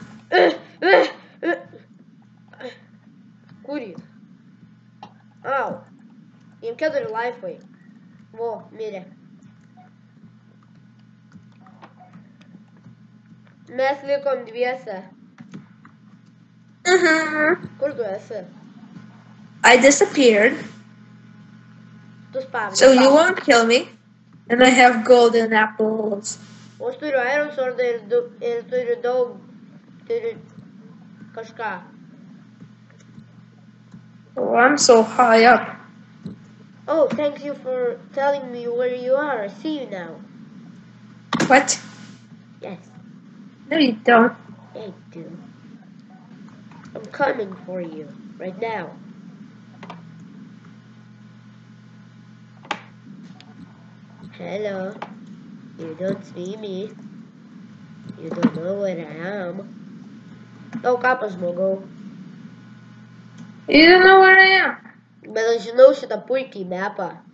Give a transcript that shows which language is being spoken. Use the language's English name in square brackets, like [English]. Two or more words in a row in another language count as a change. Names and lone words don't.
[Lithuanian] Kur jis? Au. Jiem 4 laifai. Vo, mirė. Mes likom dviese. Kur tu esi? [English] I disappeared. [Lithuanian] Tu spavni. [English] So you won't kill me. And I have golden apples. [Lithuanian] O aš turiu [English] iron swordą [Lithuanian] ir turiu daug. Turiu kažką. [English] Oh, I'm so high up. Oh, thank you for telling me where you are. I see you now. What? Yes, No, you don't. I do. I'm coming for you right now. Hello. You don't see me. You don't know where I am. [Lithuanian] Oh, kapas žmogau. [English] You don't know where I am. [Lithuanian] Bet aš žinau šitą puikiai mapą.